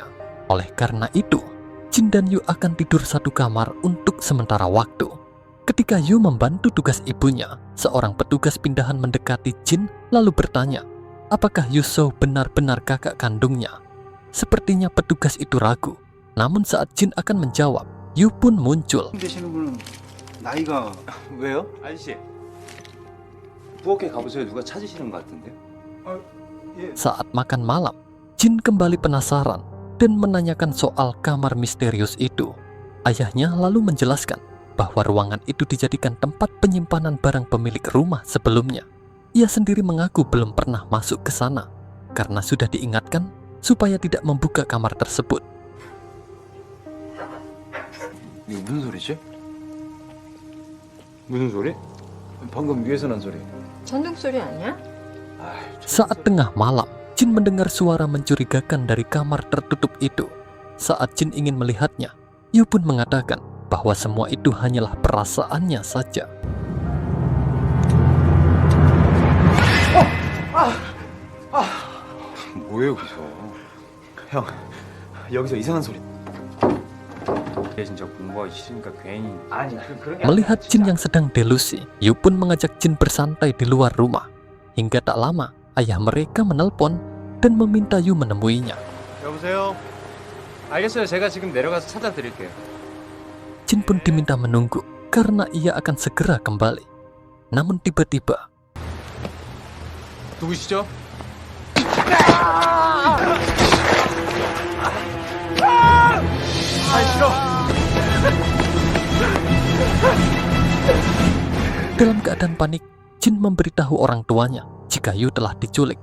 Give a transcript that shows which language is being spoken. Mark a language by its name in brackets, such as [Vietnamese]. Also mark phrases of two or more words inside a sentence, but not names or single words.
[Indonesian] Oleh karena itu, Jin dan Yu akan tidur satu kamar untuk sementara waktu. Ketika Yu membantu tugas ibunya, seorang petugas pindahan mendekati Jin lalu bertanya, apakah Yuso benar-benar kakak kandungnya? Sepertinya petugas itu ragu. Namun saat Jin akan menjawab, Yu pun muncul. [Korean] 되시는 분은 나이가 왜요? 아저씨 부엌에 가보세요. 누가 찾으시는 것 같은데. 예. [Indonesian] Saat makan malam, Jin kembali penasaran dan menanyakan soal kamar misterius itu. Ayahnya lalu menjelaskan bahwa ruangan itu dijadikan tempat penyimpanan barang pemilik rumah sebelumnya. Ia sendiri mengaku belum pernah masuk ke sana karena sudah diingatkan supaya tidak membuka kamar tersebut. [Korean] 이거 무슨 소리지? 무슨 소리? 방금 위에서 난 소리. 전등 소리 아니야? [Indonesian] Saat tengah malam, Jin mendengar suara mencurigakan dari kamar tertutup itu. Saat Jin ingin melihatnya, Yu pun mengatakan bahwa semua itu hanyalah perasaannya saja. [Korean] 뭐예요 여기서? 형 여기서 이상한 소리. 얘 진짜 공부하기 싫으니까 괜히. 아니 그런 게. [Indonesian] Melihat Jin yang sedang delusi, Yu pun mengajak Jin bersantai di luar rumah. Hingga tak lama, ayah mereka menelpon dan meminta Yu menemuinya. [Korean] 여보세요. 알겠어요. 제가 지금 내려가서 찾아드릴게요. [Indonesian] Jin pun diminta menunggu karena ia akan segera kembali. Namun tiba-tiba, [Korean] 누구시죠? [Indonesian] dalam keadaan panik, Jin memberitahu orang tuanya jika Yu telah diculik.